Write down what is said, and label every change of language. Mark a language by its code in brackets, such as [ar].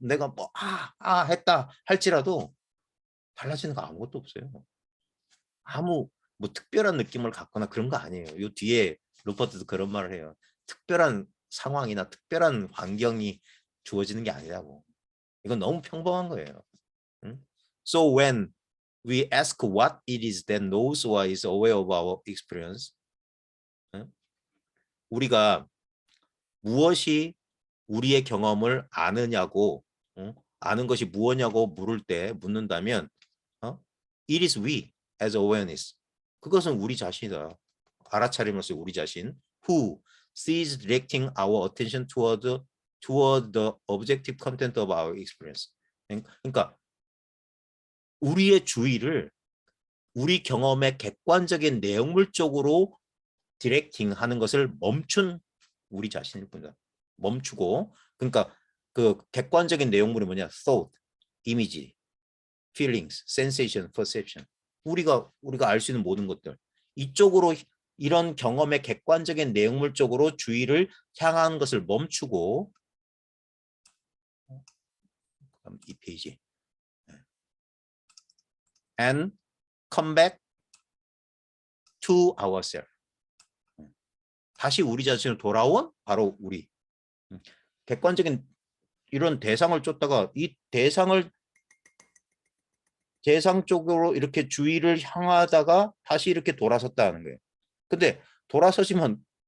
[ko] 내가 뭐 했다 할지라도 달라지는 거 아무것도 없어요. 아무 뭐 특별한 느낌을 갖거나 그런 거 아니에요. 요 뒤에 루퍼트도 그런 말을 해요. 특별한 상황이나 특별한 환경이 주어지는 게 아니라고. 이건 너무 평범한 거예요. [en] So when we ask what it is that knows or is aware of our experience, [ko] 우리가 무엇이 우리의 경험을 아느냐고, 아는 것이 무엇냐고 묻는다면, [en] it is we as awareness. [ko] 그것은 우리 자신이다. 알아차림으로써 우리 자신. [en] Who sees directing our attention toward the objective content of our experience. [ko] 그러니까 우리의 주의를 우리 경험의 객관적인 내용물 쪽으로 디렉팅 하는 것을 멈춘 우리 자신일 뿐이다. 멈추고, 그러니까 그 객관적인 내용물이 뭐냐? [en] thought, 이미지, feelings, sensation, perception. [ko] 우리가 알 수 있는 모든 것들. 이쪽으로 이런 경험의 객관적인 내용물 쪽으로 주의를 향하는 것을 멈추고, 이 페이지. [en] And come back to ourselves. [ko] 다시 우리 자신으로 돌아온 바로 우리. 객관적인 이런 대상을 쫓다가 이 대상 쪽으로 이렇게 주의를 향하다가 다시 이렇게 돌아섰다는 거예요. 근데 돌아서시면